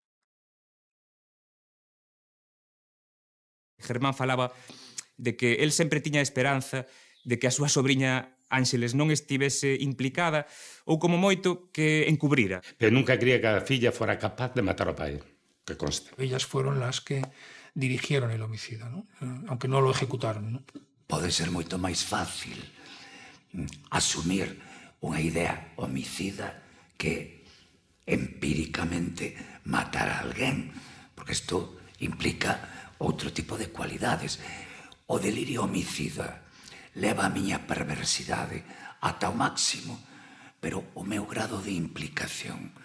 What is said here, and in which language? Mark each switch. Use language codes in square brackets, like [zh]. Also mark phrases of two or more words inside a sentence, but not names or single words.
[gl] Germán falaba de que el sempre tiña esperanza de que a súa sobriña Ángeles non estivese implicada ou, como moito, que encubrira. Pero nunca creía que a filla fora capaz de matar ao pai, que conste. [es] Ellas fueron las que dirigieron el homicidio, ¿no? Aunque no lo ejecutaron, ¿no? [gl] Pode ser moito máis fácil asumir unha idea homicida que empíricamente matar a alguén, porque isto implica outro tipo de cualidades. O delirio homicida leva a miña perversidade ata o máximo, pero o meu grado de implicación